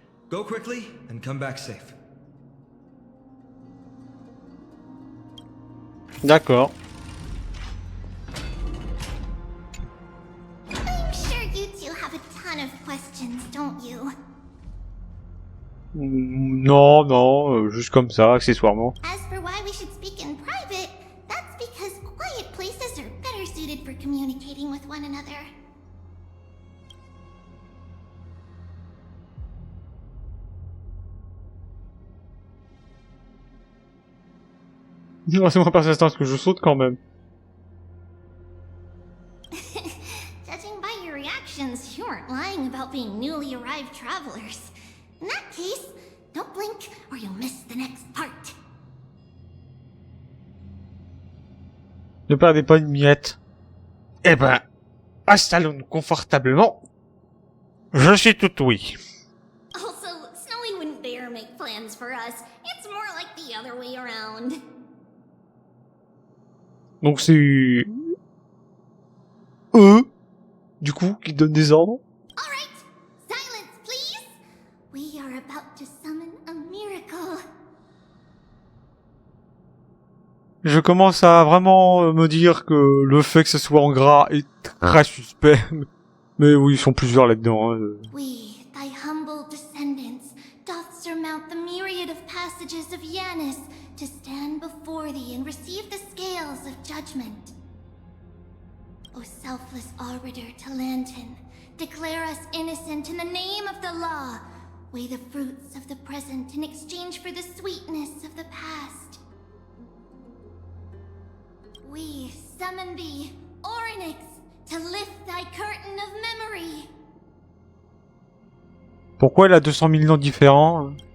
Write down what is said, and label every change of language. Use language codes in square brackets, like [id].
[en] Go quickly and come back safe. [fr] D'accord. [en] I'm sure you two have a ton of questions, don't you? [fr] Non, non, juste comme ça, accessoirement. [en] As for why we should speak in private, that's because quiet places are better suited for communicating with one another. [fr] Non, c'est moins persistant que je saute quand même. [en] Judging by your reactions, you aren't lying about being newly arrived travelers. In that case, don't blink or you'll miss the next part. [fr] Ne perdez pas une miette. Eh ben, installons-nous confortablement. Je suis tout oui. [en] Also, Snowy wouldn't dare make plans for us. It's more like the other way around. [fr] Donc c'est eux, du coup, qui donnent des ordres. [en] All right, silence, please. We are about to summon a miracle. [fr] Je commence à vraiment me dire que le fait que ce soit en gras est très suspect. Mais oui, ils sont plusieurs là-dedans. Hein. [en] We, thy humble descendants, doth surmount the myriad of passages of Yanis to stand before thee and receive the scales of judgment. O selfless arbiter to Lantern, declare us innocent in the name of the law. Weigh the fruits of the present in exchange for the sweetness of the past. We summon thee, Orynyx, to lift thy curtain of memory. [fr] Pourquoi elle a 200 000 noms différents?